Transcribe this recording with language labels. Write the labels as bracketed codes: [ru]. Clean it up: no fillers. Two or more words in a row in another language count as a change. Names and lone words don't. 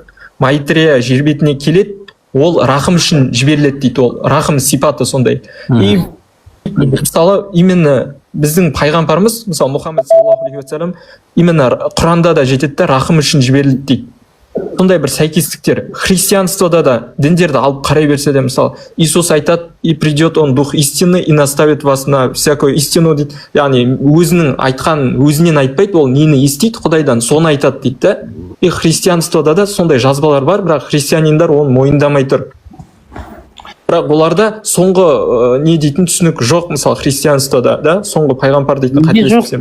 [kk] Майтрея жер бетіне келеді, ол рахым үшін жіберіледі дейді, ол рахым сипаты сондай. И мысалы именно біздің пайғамбарымыз, мысалы Мұхаммед [ar] صلى الله عليه وسلم, [kk] именно Құранда да жетеді, рахым үшін жіберілді дейді. Сондай бір сәйкестіктер. Христианствода да діндерді алып қарай берсе де, мысалы Иисус айтады, [ru] и придет он дух истины и наставит вас на всякую истину дейді. [kk] Яғни өзінің айтқан, өзінен айтпайды, ол нені естиді Құдайдан, соны айтады дейді да. И христианствода да сондай жазбалар бар, бірақ христианиндар оны мойындамай тұр. бірақ оларда соңғы не дейтін түсінік жоқ. Мысалы христианствода да соңғы пайғамбар дейтін қателеспесем.